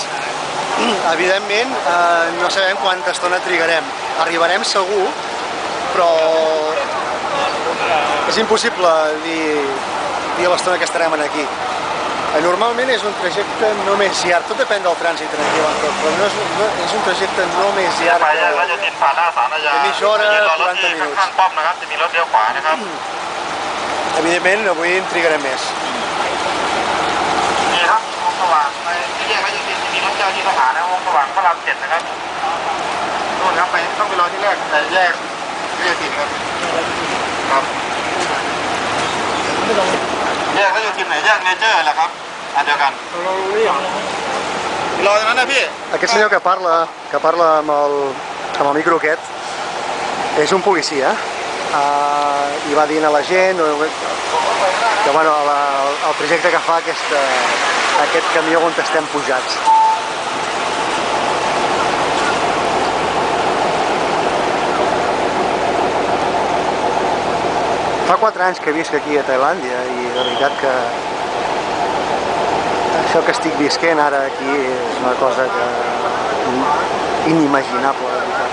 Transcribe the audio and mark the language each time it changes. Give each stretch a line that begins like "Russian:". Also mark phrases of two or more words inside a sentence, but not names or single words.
Catalan: Evidentment, no sabem quanta estona trigarem. Arribarem segur, però és impossible dir l'estona que estarem aquí. Normalment és un trajecte no més llarg, tot depèn del trànsit en aquí a Bangkok, però és un trajecte no més llarg
Thai: ไปแยกราชโยธินผ่านหน้าศาลอาญา
Catalan: mitja hora,
Thai: ยืนรอรถ
Catalan: 40
Thai: ที่
Catalan: minuts.
Thai: ข้างๆป้อมนะครับจะมีรถเลี้ยวขวานะครับ
Catalan: Evidentment, avui en trigarem més.
Thai: นี่ครับวงสว่างไปที่แยกราชโยธินจะมีรถเจ้าที่ทหารนะวงสว่างพระราม 7นะครับนู่นครับไปต้องไปรอที่แรกแต่แยกราชโยธินครับครับแยกราชโยธินไหนแยกเนเจอร์แหละครับอันเดียวกันรอตรงนั้นนะพี่
Catalan: Aquest senyor que parla amb el micro aquest, és un policia, i va dient a la gent que bueno, el trajecte que fa aquest camió on estem pujats. Fa 4 anys que visc aquí a Tailàndia i de veritat que això que estic visquent ara aquí és una cosa inimaginable, de veritat.